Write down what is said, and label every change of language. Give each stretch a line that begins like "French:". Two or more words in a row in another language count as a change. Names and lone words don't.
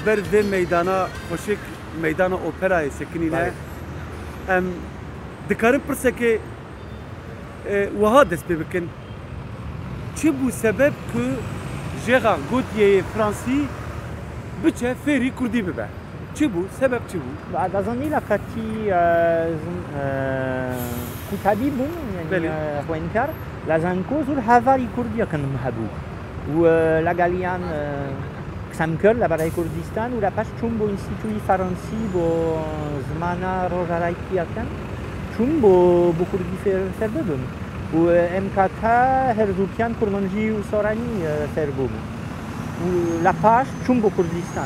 Kurdish: ber vê meydana xweşik meydana operayê sekinîne em dikarin pirsekê wiha dest pê bikin. Çi bû sebeb ku Gérard Gauthierê Fransî biçe fêrî Kurdî bibe? Çi bû? Sebeb çi bû?
Central Kurdish: دەزانی لە کاتی قوتابی بووم خوێندکار لە زانکۆ زۆر هاڤاری کوردیەکەم هەبوو و لەگەڵیان قسەم کرد لەبەرای کوردستان و لەپاش چوون بۆ ئینستیتوی فەڕەنسی بۆ زمانە ڕۆژئاوایەتیەکان چوون بۆ کوردی فێر ببم و ئەم کاتە هەردووکیان کورمەنجی و سۆرانی فێر بووم و لەپاش چوون بۆ کوردستان.